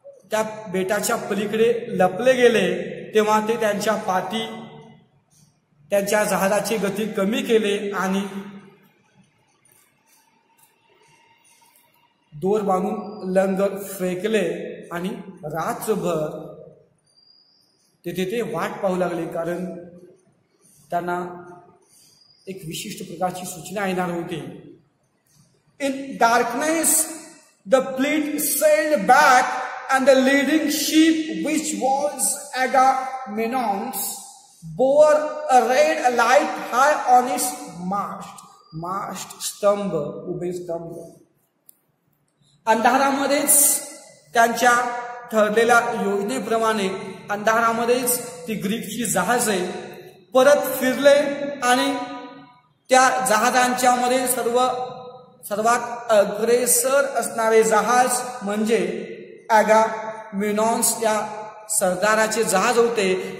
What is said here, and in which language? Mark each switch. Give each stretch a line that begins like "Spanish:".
Marathi: त्या बेटाच्या पलीकडे लपले गेले तेव्हा ते त्यांच्या पाठी त्यांच्या जहाजाची गती कमी केले आणि दोर बांधून लंगर फेकले आणि रात्रभर ते वाट पाहू लागले, कारण त्यांना एक विशिष्ट प्रकारची सूचना येणार होती.
English: in darkness the fleet sailed back and the leading ship, which was Agamemnon's, bore a red light high on its mast
Marathi: स्तंभ, उभे स्तंभ. अंधारामध्येच त्यांच्या ठरलेल्या योजनेप्रमाणे अंधारामध्येच ती ग्रीकची जहाजे परत फिरले आणि त्या जहाजांच्या मध्ये सर्वात अग्रेसर असणारे जहाज म्हणजे ॲगामेम्नॉन्स या सरदाराचे जहाज होते.